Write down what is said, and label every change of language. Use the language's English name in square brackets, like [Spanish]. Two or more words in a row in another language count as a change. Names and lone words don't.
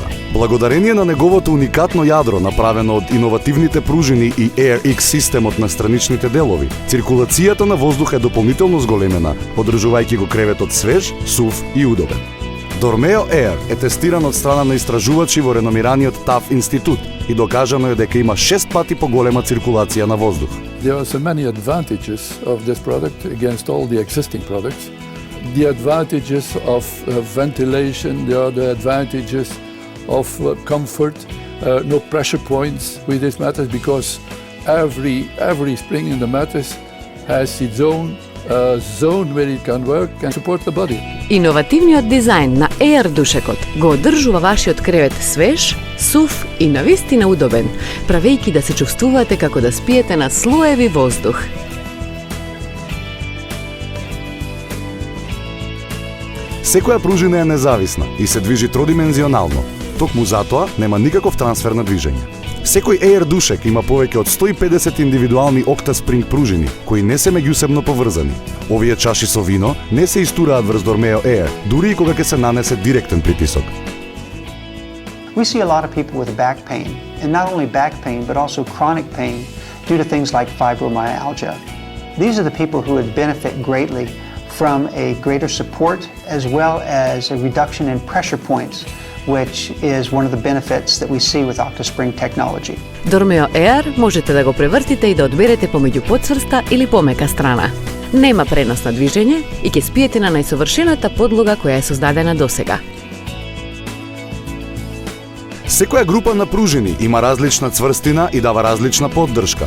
[Macedonian] Благодарение на неговото уникатно јадро, направено од иновативните пружини и AirX системот на страничните делови, циркулацијата на воздух е дополнително зголемена, одржувајќи го креветот свеж, сув и удобен. Dormeo Air е тестиран од страна на истражувачи во реномираниот TAF институт и докажано е дека има 6 пати поголема циркулација на воздух. [English] There are so many advantages of this product against all the existing products. The advantages of ventilation, there are the advantages of comfort, no pressure points with this mattress because every spring in the mattress has its own zone where it can work and support the body. [Macedonian] Иновативниот дизајн на Air душекот го одржува вашиот кревет свеж, сув и навистина удобен, правејќи да се чувствувате како да спиете на слоеви воздух. Секоја пружина е независна и се движи тродимензионално. Токму затоа нема никаков трансфер на движење. Секој Air душек има повеќе од 150 индивидуални OctaSpring пружини, кои не се меѓусебно поврзани. Овие чаши со вино не се истураат врз Dormeo Air, дури и кога ќе се нанесе директен притисок. [English] We see a lot of people with back pain, and not only back pain, but also chronic pain due to things like fibromyalgia. These are the people who would benefit greatly from a greater support as well as a reduction in pressure points, which is one of the benefits that we see with OctaSpring technology. [Macedonian] Dormeo Air можете да го превртите и да одберете помеѓу поцврста или помека страна. Нема пренос на движење и ќе спиете на најсовршената подлога која е создадена досега. Секоја група на пружини има различна цврстина и дава различна поддршка.